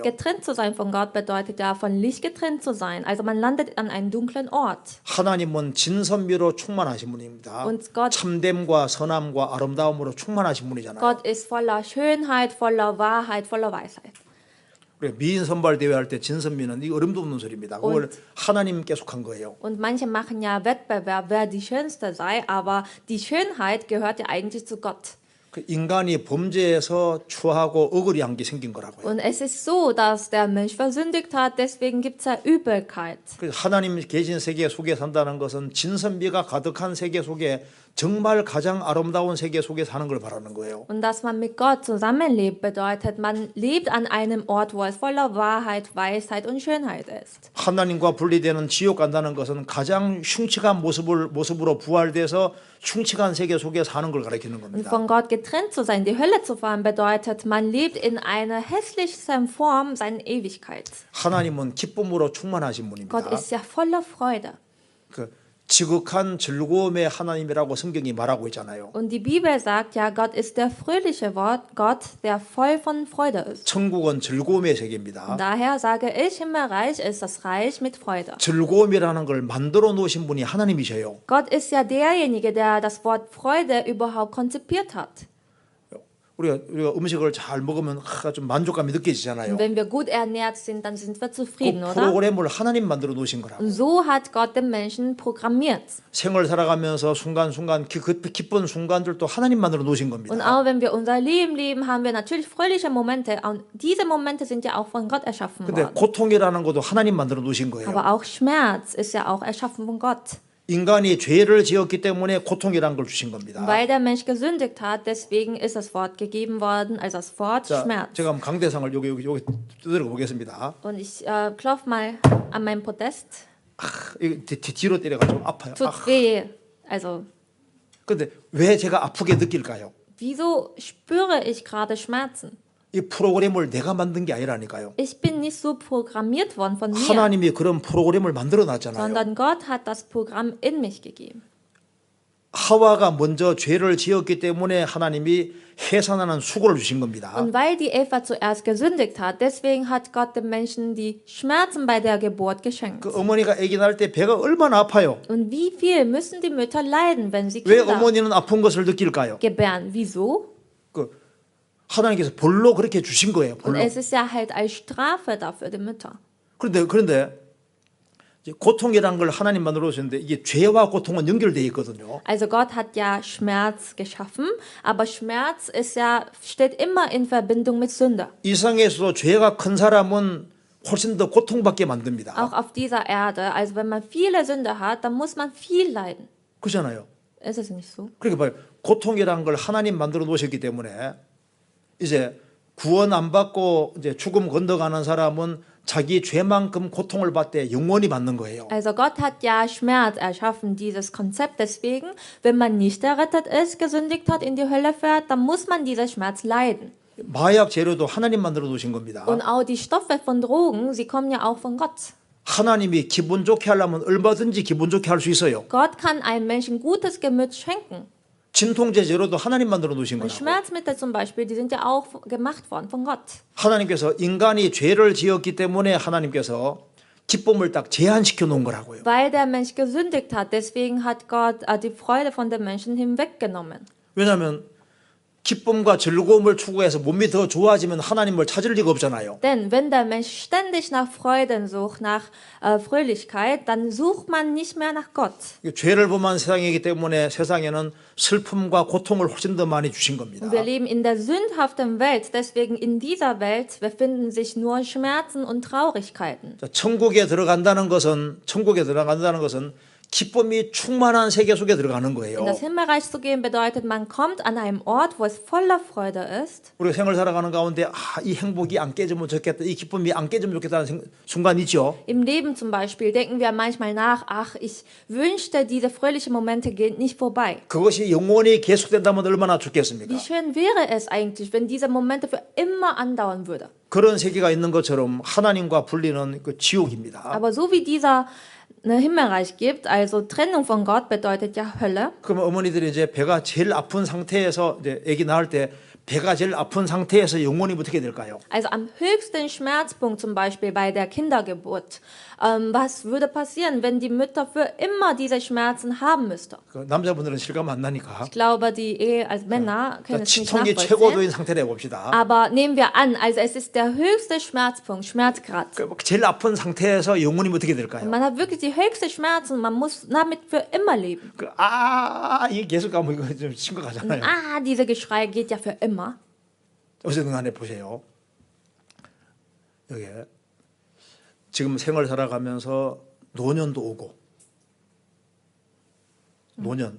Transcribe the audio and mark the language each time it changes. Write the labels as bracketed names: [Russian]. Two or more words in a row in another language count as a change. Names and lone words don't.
[German] Getrennt zu sein von Gott bedeutet ja, von Licht getrennt zu sein. Also man landet an einem dunklen Ort. [Korean] 하나님은 진선미로 충만하신 분입니다. [German] Und Gott- [Korean] 참됨과 선함과 아름다움으로 충만하신 분이잖아요. [German] Gott ist voller Schönheit, voller Wahrheit, voller Weisheit. [Korean] 우리가 미인 선발 대회 할 때 진선미는 이 어림도 없는 소리입니다. 그걸 하나님께 속한 거예요. [German] Und manche machen ja Wettbewerb, wer die Schönste sei, aber die Schönheit gehört ja eigentlich zu Gott. [Korean] 그 인간이 범죄에서 추하고 억울이 한 게 생긴 거라고요. [German] Und es ist so, dass der Mensch versündigt hat, deswegen gibt es ja Übelkeit. [Korean] 그 하나님 계신 세계 속에 산다는 것은 진선미가 가득한 세계 속에 정말 가장 아름다운 세계 속에 사는 걸 바라는 거예요. [German] Und dass man mit Gott zusammenlebt, bedeutet, man lebt an einem Ort, wo es voller Wahrheit, Weisheit und Schönheit ist. [Korean] 하나님과 분리되는 지옥 간다는 것은 가장 흉측한 모습으로 부활돼서 흉측한 세계 속에 사는 걸 가리키는 [German] Und [Korean] 겁니다. [German] von Gott getrennt zu sein, die Hölle zu fahren, bedeutet, man lebt in einer hässlichsten Form seiner Ewigkeit. [Korean] 하나님은 기쁨으로 충만하신 [German] Gott [Korean] 분입니다. [German] ist ja voller Freude. [Korean] 그 지극한 즐거움의 하나님이라고 성경이 말하고 있잖아요. [German] Und die Bibel sagt ja, Gott ist der fröhliche Gott, der voll von Freude ist. [Korean] 천국은 즐거움의 세계입니다. [German] Daher sage ich, Himmelreich ist das Reich mit Freude. [Korean] 즐거움이라는 걸 만들어 놓으신 분이 하나님이셔요. [German] Gott ist ja derjenige, der das Wort Freude überhaupt konzipiert hat. [Korean] 우리가 음식을 잘 먹으면 좀 만족감이 느껴지잖아요. [German] Und wenn wir gut ernährt sind, dann sind wir [Korean] 그 [German] zufrieden, oder? [Korean] 프로그램을 하나님 만들어 놓으신 거라고. [German] Und so hat Gott den Menschen programmiert. [Korean] 생을 살아가면서 순간순간 기쁜 순간들도 하나님 만들어 놓으신 [German] Und [Korean] 겁니다. [German] auch wenn wir unser Leben leben, haben wir natürlich fröhliche Momente. Und diese Momente sind ja auch von Gott erschaffen [Korean] 근데 [German] worden. [Korean] 고통이라는 것도 하나님 만들어 놓으신 거예요. [German] Aber auch Schmerz ist ja auch erschaffen von Gott. [Korean] 인간이 죄를 지었기 때문에 고통이라는 걸 주신 겁니다. [German] Weil der Mensch gesündigt hat, deswegen ist das Wort gegeben worden, also das Wort [Korean] 자, [German] Schmerz. [Korean] 제가 한번 강대상을 여기 두드려 보겠습니다. [German] Und ich klopfe mal an meinem Podest. [Korean] 이거 뒤로 때려가지고 아파요. [German] Tut weh. Also, [Korean] 근데 왜 제가 아프게 느낄까요? [German] wieso spüre ich gerade Schmerzen? [Korean] 이 프로그램을 내가 만든 게 아니라니까요. [German] Ich bin nicht so programmiert worden von mir, [Korean] 하나님이 그런 프로그램을 만들어 놨잖아요. [German] sondern Gott hat das Programm in mich gegeben. [Korean] 하와가 먼저 죄를 지었기 때문에 하나님이 해산하는 수고를 주신 겁니다. [German] Und weil die Eva zuerst gesündigt hat, deswegen hat Gott dem Menschen die Schmerzen bei der Geburt geschenkt. [Korean] 그 어머니가 아기 낳을 때 배가 얼마나 아파요. [German] Und wie viel müssen die Mütter leiden, wenn sie [Korean] 왜 [German] Kinder [Korean] 어머니는 아픈 것을 느낄까요? [German] gebären? Wieso? [Korean] 그 하나님께서 벌로 그렇게 주신 거예요. [German] Und [Korean] 벌로. [German] es ist ja halt als Strafe dafür die Mütter. [Korean] 그런데 이제 고통이라는 걸 하나님 만들어 주셨는데 이게 죄와 고통은 연결되어 있거든요. [German] Also Gott hat ja Schmerz geschaffen, aber Schmerz steht immer in Verbindung mit Sünde. [Korean] 이 세상에서도 죄가 큰 사람은 훨씬 더 고통받게 만듭니다. [German] Auch auf dieser Erde. Also wenn man viele Sünde hat, dann muss man viel leiden. [Korean] 그렇잖아요. [German] Ist es nicht so? [Korean] 그러니까 봐요. 고통이라는 걸 하나님 만들어 놓으셨기 때문에 이제 구원 안 받고 이제 죽음 건너가는 사람은 자기 죄만큼 고통을 받되 영원히 받는 거예요. [German] Also Gott hat ja Schmerz erschaffen, dieses Konzept. Deswegen, wenn man nicht errettet ist, gesündigt hat, in die Hölle fährt, dann muss man diesen Schmerz leiden. [Korean] 마약 재료도 하나님 만들어 놓으신 겁니다. [German] Und auch die Stoffe von Drogen, sie kommen ja auch von Gott. [Korean] 하나님이 기분 좋게 하려면 얼마든지 기분 좋게 할 수 있어요. [German] Gott kann einem Menschen gutes Gemüt schenken. [Korean] 진통제 재료도 하나님 만들어 놓으신 [German] Und [Korean] 거라고. [German] Schmerzmittel zum Beispiel, die sind ja auch gemacht worden von Gott. [Korean] 하나님께서 인간이 죄를 지었기 때문에 하나님께서 기쁨을 딱 제한시켜 놓은 거라고요. [German] Weil der Mensch gesündigt hat, deswegen hat Gott die Freude von den Menschen hinweggenommen. [Korean] 왜냐하면 기쁨과 즐거움을 추구해서 몸이 더 좋아지면 하나님을 찾을 리가 없잖아요. [German] Denn wenn der Mensch ständig nach Freuden sucht, nach Fröhlichkeit, dann sucht man nicht mehr nach Gott. [Korean] 죄를 범한 세상이기 때문에 세상에는 슬픔과 고통을 훨씬 더 많이 주신 겁니다. [German] Und wir leben in der sündhaften Welt, deswegen in dieser Welt befinden sich nur Schmerzen und Traurigkeiten. [Korean] 천국에 들어간다는 것은 기쁨이 충만한 세계 속에 들어가는 [German] In [Korean] 거예요. [German] das Himmelreich zu gehen bedeutet, man kommt an einem Ort, wo es voller Freude ist. [Korean] 우리가 생을 살아가는 가운데 이 행복이 안 깨지면 좋겠다, 이 기쁨이 안 깨지면 좋겠다는 순간 있죠. [German] Im Leben zum Beispiel denken wir manchmal nach, ach, ich wünschte, diese fröhlichen Momente gehen nicht vorbei. [Korean] 그것이 영원히 계속된다면 얼마나 좋겠습니까? [German] Wie schön wäre es eigentlich, wenn diese Momente für immer andauern würde. [Korean] 그런 세계가 있는 것처럼 하나님과 분리는 그 지옥입니다. [German] Aber so wie dieser Himmelreich gibt, also Trennung von Gott bedeutet ja Hölle. [Korean] 그러면 어머니들이 이제 배가 제일 아픈 상태에서 이제 아기 낳을 때 배가 제일 아픈 상태에서 영원히 어떻게 될까요? [German] Also am höchsten Schmerzpunkt zum Beispiel bei der Kindergeburt. Was würde passieren, wenn die Mütter für immer diese Schmerzen haben müsste? [Korean] 그 남자분들은 실감 안 나니까. [German] Ich glaube, die Ehe als Männer können es nicht [Korean] 치통이 [German] nachvollziehen. [Korean] 최고도인 상태를 해봅시다. [German] Aber nehmen wir an, also es ist der höchste Schmerzpunkt, Schmerzgrad. [Korean] 그 제일 아픈 상태에서 영원히 어떻게 될까요? [German] Man hat wirklich die höchsten Schmerzen, man muss damit für immer leben. [Korean] 이게 계속 가면 이거 좀 심각하잖아요. [German] Ah, diese Geschrei geht ja für immer. [Korean] 어쨌든 간에 보세요. 여기 지금 생을 살아가면서 노년도 오고 노년.